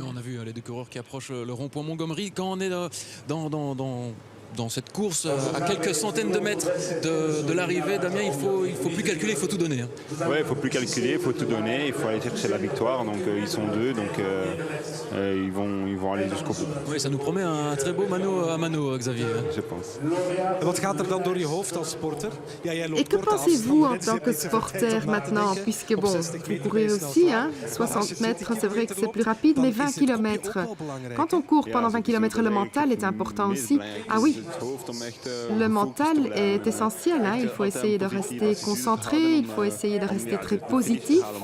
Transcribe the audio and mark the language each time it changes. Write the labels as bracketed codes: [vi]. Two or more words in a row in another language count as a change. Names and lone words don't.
[fr] Et on a vu les deux coureurs qui approchent le rond-point Montgomery. Quand on est dans cette course à quelques centaines de mètres de l'arrivée, Damien, il faut plus calculer, il faut tout donner. Hein. Oui, il ne faut plus calculer, il faut tout donner, il faut aller chercher la victoire. Donc ils sont deux, donc ils vont aller jusqu'au bout. Oui, ça nous promet un très beau mano à mano, Xavier. Je pense. [nl] Wat gaat er dan door je hoofd als sporter? Ja, jij loopt [fr] Et que [nl] korte [fr] pensez-vous en [nl] afstanden, [fr] tant que sporter maintenant, puisque bon, vous courez aussi, hein, 60 mètres, c'est vrai que c'est plus rapide, mais 20 km. Quand on court pendant 20 km, le mental est important aussi. Ah oui, le mental est essentiel, hein. Il faut essayer de rester concentré, il faut essayer de rester très positif.